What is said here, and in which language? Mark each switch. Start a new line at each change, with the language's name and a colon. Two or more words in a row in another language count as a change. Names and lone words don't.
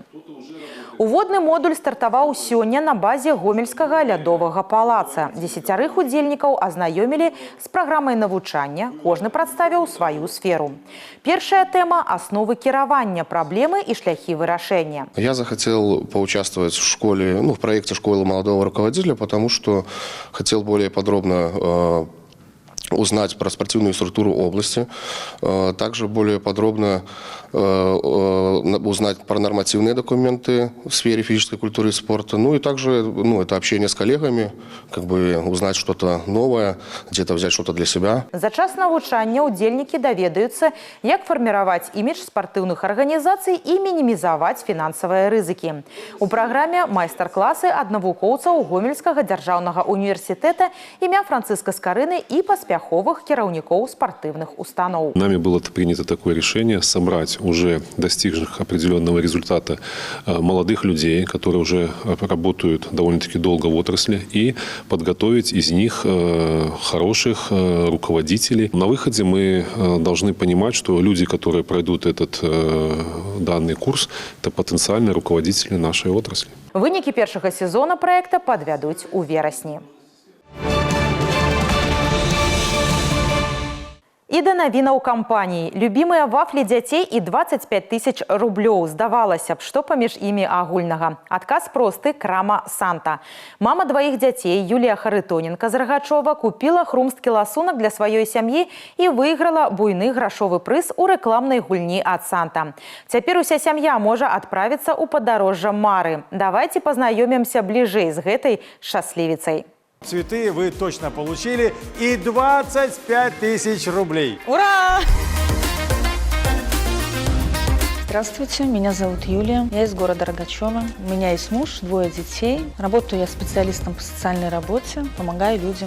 Belarusian: Уводны модуль стартаваў сёння на базе Гомельскага лядовага палаца. 10 удзельнікаў азнаёмілі з праграмай навучання, кожны прадставіў сваю сферу. Першая тэма – асновы кіравання, праблемы і шляхі вырашэння.
Russian: Я захотел поучаствовать в школе, в проекте школы молодого руководителя, потому что хотел более подробно узнать про спортивную структуру области, также более подробно узнать про нормативные документы в сфере физической культуры и спорта, и также это общение с коллегами, узнать что-то новое, где-то взять что-то для себя.
Belarusian: За час навучання удзельнікі даведаюцца, як фарміраваць імідж спартыўных арганізацый і мінімізаваць фінансавыя рызыкі. У праграме майстар-класы ад навукоўцаў Гомельскага дзяржаўнага універсітэта імя Францыска Скарыны і паспяховых кіраўнікоў спартыўных устаноў.
Russian: Нами было принято такое решение собрать уже достигших определенного результата молодых людей, которые уже работают довольно-таки долго в отрасли, и подготовить из них хороших руководителей. На выходе мы должны понимать, что люди, которые пройдут этот данный курс, это потенциальные руководители нашей отрасли.
Belarusian: Вынікі першага сезона проекта падвядуць у верасні. І да навінаў кампаніі. Любімыя вафлі дзяцей і 25 тысяч рублёў. Здавалася б, што паміж імі агульнага. Адказ просты – крама «Санта». Мама дваіх дзяцей, Юлія Харитоненко з Рагачова, купіла хрумсткі ласунак для сваёй сям'і і выйграла буйны грашовы прыз у рэкламнай гульні ад «Санта». Цяпер уся сям'я можа адправіцца ў падарожжа мары. Давайце пазнаёмімся бліжэй з гэтай шчаслівіцай.
Russian: Цветы вы точно получили и 25 тысяч рублей. Ура! Здравствуйте, меня зовут Юлия, я из города Рогачева. У меня есть муж, 2 детей. Работаю я специалистом по социальной работе, помогаю людям.